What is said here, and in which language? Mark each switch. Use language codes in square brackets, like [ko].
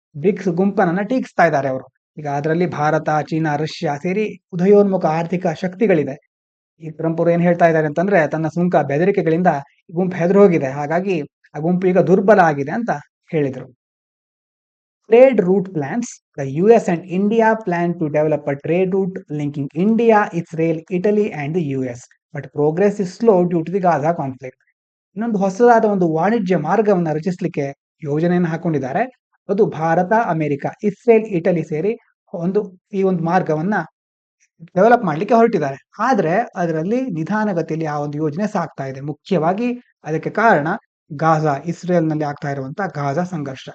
[kn] BRICS ಗುಂಪನ್ನ ಟೀಕಿಸ್ತಾ ಇದ್ದಾರೆ ಅವರು. ಈಗ ಅದರಲ್ಲಿ ಭಾರತ, ಚೀನಾ, ರಷ್ಯಾ ಸೇರಿ ಉದಯೋನ್ಮುಖ ಆರ್ಥಿಕ ಶಕ್ತಿಗಳಿದೆ. ಈ ಟ್ರಂಪ್ ಅವರು ಏನ್ ಹೇಳ್ತಾ ಇದ್ದಾರೆ ಅಂತಂದ್ರೆ, ತನ್ನ ಸುಂಕ ಬೆದರಿಕೆಗಳಿಂದ ಈ ಗುಂಪು ಹೆದರು ಹೋಗಿದೆ, ಹಾಗಾಗಿ ಆ ಗುಂಪು ಈಗ ದುರ್ಬಲ ಆಗಿದೆ ಅಂತ ಹೇಳಿದರು. [en] Trade route plans. The US and India plan to develop a trade route linking India, Israel, Italy and the US. But progress is slow due to the Gaza conflict. [kn] ಇನ್ನೊಂದು ಹೊಸದಾದ ಒಂದು ವಾಣಿಜ್ಯ ಮಾರ್ಗವನ್ನು ರಚಿಸಲಿಕ್ಕೆ ಯೋಜನೆಯನ್ನು ಹಾಕೊಂಡಿದ್ದಾರೆ. ಅದು ಭಾರತ, ಅಮೆರಿಕ, ಇಸ್ರೇಲ್, ಇಟಲಿ ಸೇರಿ ಈ ಒಂದು ಮಾರ್ಗವನ್ನ ಡೆವಲಪ್ ಮಾಡ್ಲಿಕ್ಕೆ ಹೊರಟಿದ್ದಾರೆ. ಆದ್ರೆ ಅದರಲ್ಲಿ ನಿಧಾನಗತಿಯಲ್ಲಿ ಆ ಒಂದು ಯೋಜನೆ ಸಾಗ್ತಾ ಇದೆ. ಮುಖ್ಯವಾಗಿ ಅದಕ್ಕೆ ಕಾರಣ ಗಾಜಾ, ಇಸ್ರೇಲ್ ನಲ್ಲಿ ಆಗ್ತಾ ಇರುವಂತಹ ಗಾಜಾ ಸಂಘರ್ಷ.